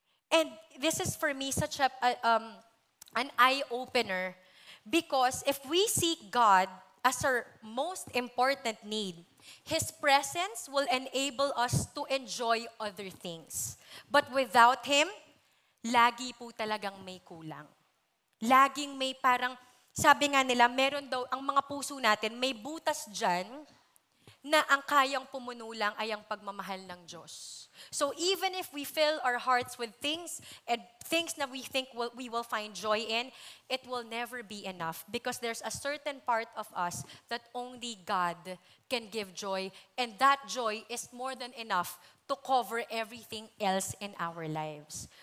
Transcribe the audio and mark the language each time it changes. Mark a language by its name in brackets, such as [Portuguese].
[English] And this is for me such an eye-opener because if we seek God as our most important need, His presence will enable us to enjoy other things. But without Him, [Filipino] lagi po talagang may kulang. Laging may parang, sabi nga nila, meron daw, ang mga puso natin, may butas dyan na ang kayang pumuno lang ay ang pagmamahal ng Diyos. [English] So even if we fill our hearts with things and things that we think we will find joy in, it will never be enough because there's a certain part of us that only God can give joy, and that joy is more than enough to cover everything else in our lives.